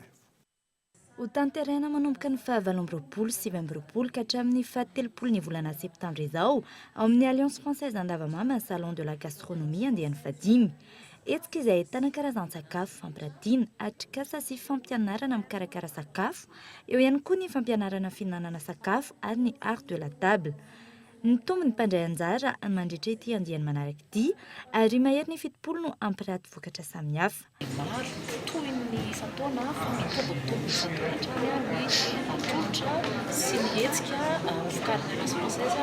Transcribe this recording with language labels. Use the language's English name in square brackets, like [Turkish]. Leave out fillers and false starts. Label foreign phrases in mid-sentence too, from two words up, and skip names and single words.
[Malagasy] Ho tanterahina manomboka ny 20 sy 20 ka hatramin'ny 17 ny volana septambra izao ao amin'ny Alliance Française Andavamamba ny [French] salon de la gastronomie [Malagasy] andiany fadimy. Hetsika izay ahitana karazan-tsakafo fampirantiana, atrikasa sy fampianarana mikarakara sakafo, eo ihany koa ny fampianarana fihinanana sakafo ary ny [French] art de la table. [Malagasy] Ny tombony mpandray anjara mandritra ity andiany manaraka ity ary mahery ny 70 no ampiraty vokatra samihafa. Maro toy ny isan-taona fa mitombontombo isan-taona hatrany ny atolotra sy ny hetsika vokarina Alliance Française